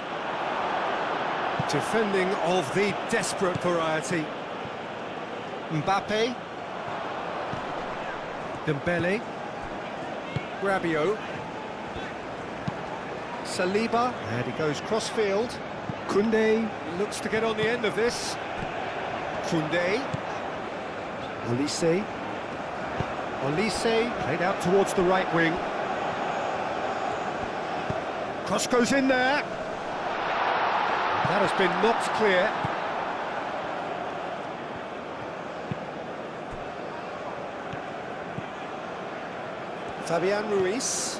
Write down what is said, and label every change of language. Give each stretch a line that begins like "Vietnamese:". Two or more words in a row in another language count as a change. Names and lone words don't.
English: Defending of the desperate variety. Mbappe. Dembele. Rabiot. Saliba, and he goes cross-field. Koundé. Looks to get on the end of this. Koundé. Olise. Olise, played out towards the right wing. Cross goes in there. That has been knocked clear. Fabian Ruiz.